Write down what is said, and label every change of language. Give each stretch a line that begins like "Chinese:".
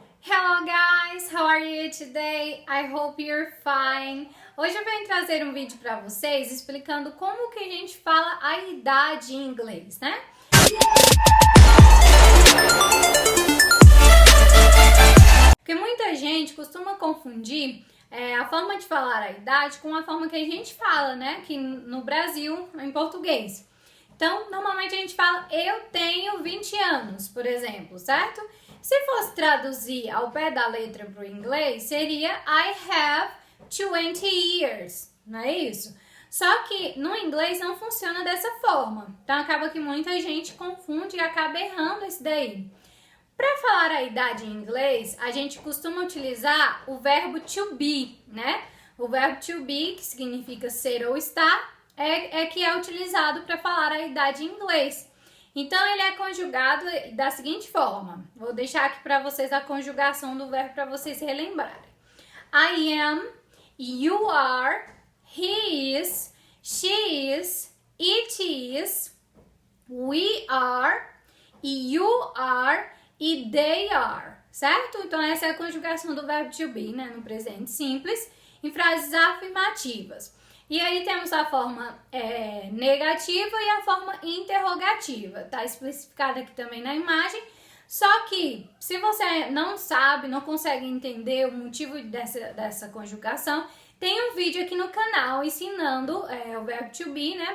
English: Hello guys, how are you today? I hope you're fine.
Portuguese: Hoje eu venho trazer um vídeo para vocês explicando como que a gente fala a idade em inglês, né? Porque muita gente costuma confundir a forma de falar a idade com a forma que a gente fala, né? Aqui no Brasil, em português. Então, normalmente a gente fala, eu tenho 20 anos, por exemplo, certo? Se fosse traduzir ao pé da letra para o inglês, seria
English: I have 20 years,
Portuguese: não é isso? Só que no inglês não funciona dessa forma. Então, acaba que muita gente confunde e acaba errando isso daí. Para falar a idade em inglês, a gente costuma utilizar o verbo to be, né? O verbo to be, que significa ser ou estar, que é utilizado para falar a idade em inglês. Então, ele é conjugado da seguinte forma. Vou deixar aqui para vocês a conjugação do verbo para vocês relembrarem.
English: I am, you are, he is, she is, it is, we are, you are e they are, certo?
Portuguese: Então, essa é a conjugação do verbo to be, né, no presente simples, em frases afirmativas. E aí temos a forma negativa e a forma interrogativa. Tá especificada aqui também na imagem. Só que, se você não sabe, não consegue entender o motivo dessa conjugação, tem um vídeo aqui no canal ensinando o verbo to be, né?